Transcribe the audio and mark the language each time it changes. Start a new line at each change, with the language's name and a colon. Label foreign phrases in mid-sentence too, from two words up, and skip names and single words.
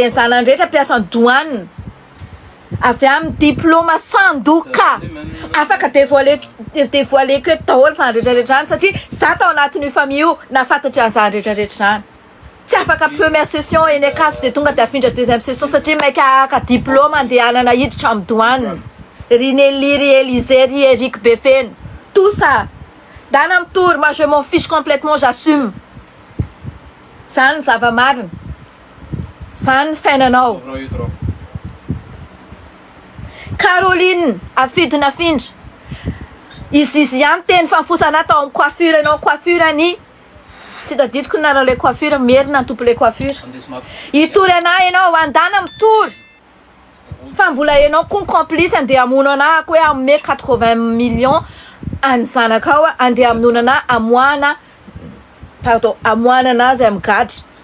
Malagasy: ny zanany rehetra mpiasany douane avy amin'ny diplôme sandoka afaka devoileko eto daholo zany rehetrarehetra zany satria za tao anatin'io famille io nafantatry an'izany rehetrarehetra zany tsy afaka
French: première session
Malagasy: eny akaso de tonga de afindra
French: deuxième session
Malagasy: satria maika aka diplôme andehanana hiditra amin'ny douane Rinelli ry Élysée ry Eric Befene
French: tout ça
Malagasy: dana mitory
French: moi je m'en fiche complètement j'assume
Malagasy: zany zava-marina zany fiainanao Caroline afidina afindra izy ihany teny fanfosana atao amin'ny coiffure anao coiffure any tsy tadidiko nareo le coiffure merina antompo le coiffure itory anahy ianao andana mitory fa mbola ianao koa complice andeha amono anahy ko hoe amme 80 millions any zanakao andeha amono anahy amoana anazy amin'ny gadry